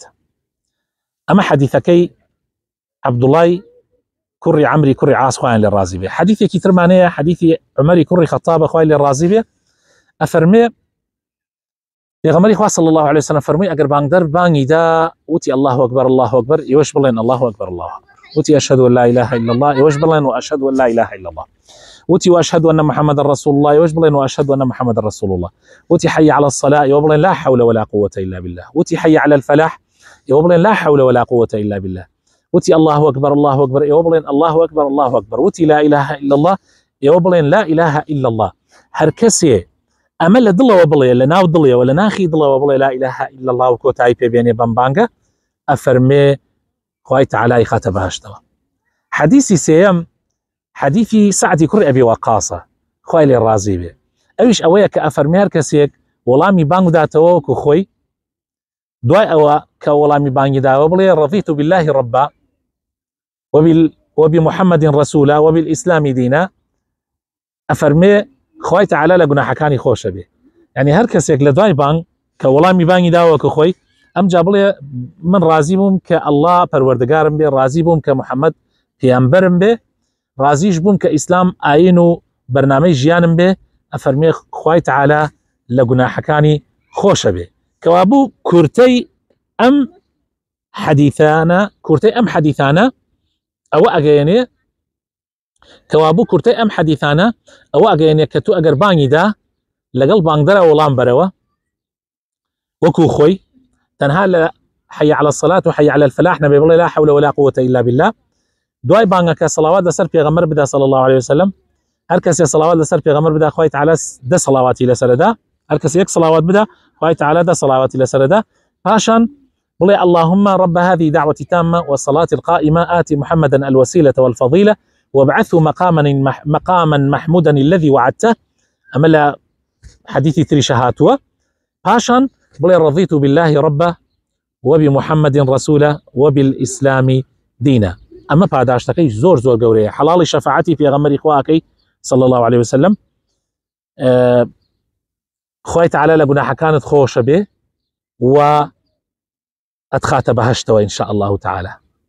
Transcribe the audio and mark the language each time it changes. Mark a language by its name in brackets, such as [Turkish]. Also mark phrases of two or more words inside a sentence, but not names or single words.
[Central Kurdish] ئەمە حەدیثەکەی عەبدوڵڵای کوڕی عەمری کوڕی عاس خوایان لێ ڕازی بێ. حەدیثێکی ترمانەیە حەدیثی عومەری کوڕی خەتابە خوای لێ ڕازی بێ ئەفەرمێ پێغەمبەری خوا [Arabic] صلی الله عليه وسلم [Central Kurdish] فەرمووی ئەگەر بانگدەر بانگی دا وتی [Arabic] الله ئەکبەر الله [Central Kurdish] ئەکبەر ئێوەش بڵێن [Arabic] الله ئەکبەر الله ئەکبەر، [Central Kurdish] وتی [Arabic] ئەشهەدو ئەن لا إله إلا الله [Central Kurdish] ئێوەش بڵێن [Arabic] وأشهد أن لا إله إلا الله، [Central Kurdish] وتی [Arabic] وأشهد أن محمد رسول الله [Central Kurdish] ئێوەش بڵێن [Arabic] وأشهد أن محمد رسول الله، [Central Kurdish] وتی [Arabic] حي على الصلاة [Central Kurdish] ئێوە بڵێن [Arabic] لا حول ولا قوة إلا بالله، [Central Kurdish] وتی [Arabic] حي على الفلاح [Central Kurdish] ئێوە بڵێن [Arabic] لا حول ولا قوة إلا بالله، [Central Kurdish] وتی [Arabic] الله أكبر الله أكبر [Central Kurdish] ئێوە بڵێن [Arabic] الله أكبر الله أكبر، [Central Kurdish] وتی [Arabic] لا إله إلا الله [Central Kurdish] ئێوە بڵێن [Arabic] لا إله إلا الله. [Central Kurdish] هەر کەسێ ئەمە لە دڵەوە بڵێ، لە ناو دڵەوە لە ناخی دڵەوە بڵێ [Arabic] لا إله إلا الله [Central Kurdish] و کۆتایی پێبێنێ بەم بانگە ئەفەرمێ خوای تەعالای خاتە بەهەشتەوە. حەدیثی سێیەم حەدیثی سەعدی کوڕی ئەبی وەقاسە خوای لێ ڕازی بێ، ئەویش ئەوەیە کە ئەفەرمێ هەر کەسێک وەڵامی بانگ بداتەوە وەکو خۆی، دوای ئەوە کە وەڵامی بانگی داوە بڵێ [Arabic] رضيت بالله ربا وبمحمد رسولا وبالإسلام دينا، [Central Kurdish] ئەفەرمێ خوای تەعالا لە گوناحەکانی خۆشە بێ. یعنی هەر کەسێک لە دوای بانگ کە وەڵامی بانگی داوە وەکو خۆی ئەمجا بڵێ من ڕازی بووم کە الله پەروەردگارم بێ، ڕازی بووم کە محەممەد پێیامبەرم بێ، ڕازیش بووم کە ئیسلام ئاین و بەرنامەی ژیانم بێ، ئەفەرمێ خوای تەعالا لە گوناحەکانی خۆشە بێ. کەوا بوو کورتەی ئەم حەدیثانە ئەوە ئەگەیەنێ کەوابوو کورتەی ئەم حەدیثانە ئەوە ئەگەیەنێ کە تو ئەگەر بانگی دا لەگەڵ بانگدەرە وەڵام بەرەوە وەکو خۆی، تەنها لە [Arabic] حي على الصلاة [Central Kurdish] و [Arabic] حي على الفلاح [Central Kurdish] نەبێ بڵێ [Arabic] لا حول ولا قوة إلا بالله. [Central Kurdish] دوای بانگەکە سەڵاوات لەسەر پێغەمبەر بدا [Arabic] صلی الله عليه وسلم، [Central Kurdish] هەر کەسێ سەڵاوات لەسەر پێغەمبەر بدا خوای تەعالا 10 سەڵاواتی لەسەردا، هەر کەسێ یەک سەڵاوات بدا خوای تەعالا 10 سەڵاواتی لەسەردا، پاشان بڵێ [Arabic] اللهم رب هذه دعوة تامة والصلاة القائمة آتي محمدا الوسيلة والفضيلة وابعثه مقاما محمودا الذي وعدته. أما لا حديثي تري شهاتوا [Central Kurdish] باشان بڵێ [Arabic] رضيت بالله ربا وبمحمد رسولا وبالإسلام دينا. [Central Kurdish] أما پاداشتەکەی زۆر زۆر گەورەیە، حەڵاڵی شەفاعەتی پێغەمبەری خواکەی [Arabic] صلى الله عليه وسلم، [Central Kurdish] خوای تەعالا لە گوناحەکانت خۆشە بێ و ئەتخاتە بەهەشتەوە [Arabic] إن شاء الله تعالى.